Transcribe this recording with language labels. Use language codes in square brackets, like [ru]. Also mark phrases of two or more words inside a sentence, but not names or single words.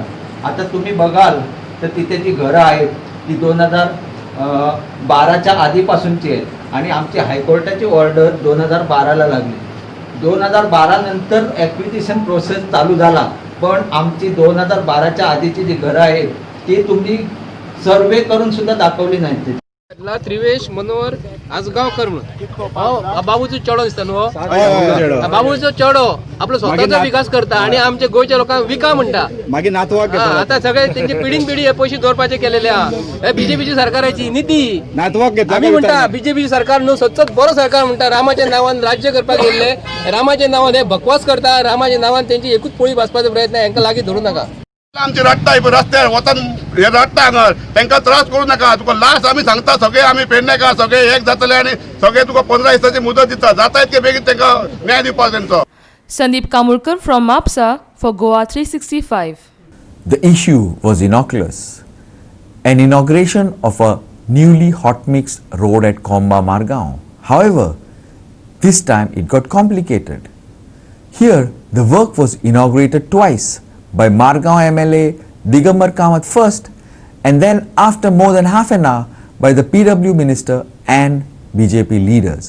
[mr] आता तुम्ही बघाल तर तिथे जी घरं आहेत ती 2012च्या आधीपासूनची आहेत आणि आमची हायकोर्टाची ऑर्डर 2012ला लागली. 2012 नंतर [en] acquisition process [mr] चालू झाला पण आमची 2012च्या आधीची जी घरं आहेत ती तुम्ही सर्वे करून सुद्धा दाखवली नाहीत. [kok] त्रिवेश मनोहर आजगावकर म्हणून बाबूचो चेडो दिसता न्हू. बाबूचो चेडो आपलो स्वताचो विकास करता आणि आमचे गोंयच्या लोकांक विका म्हणटा. मागीर नातवाक आता सगळे तेंचे पिढी हे पयशे दवरपाचे केलेले आहा. हे बीजेपीची सरकाराची नीती. नातवाक घेता आमी म्हणटा बीजेपी सरकार न्हू सतत बरो सरकार म्हणटा. रामाच्या नांवान राज्य करपाक येयल्ले रामाच्या नांवान हे बकवास करता. रामाच्या नांवान तेंची एकूच पोळी भाजपाचो प्रयत्न हांकां लागीं धरूं नाका. आमचे रडटा रस्त्यार वचन हे रडटा हांगा तांकां त्रास करूं नाका. तुका लास्ट आमी सांगता सगळे आमी पेडणेकार सगळे एक जातले आनी सगळे तुका 15 दिसाची मुदत दिता. जाता इतके बेगीन तांकां न्याय दिवपाक तेंचो. [en] Sandeep Kamulkar from MAPSA for Goa 365. The issue was innocuous. An inauguration of a newly hot mix road at Komba Margaon. However, this time it got complicated. Here, the work was inaugurated twice by Margaon MLA Digambar Kamath first and then after more than half an hour by the PW minister and BJP leaders.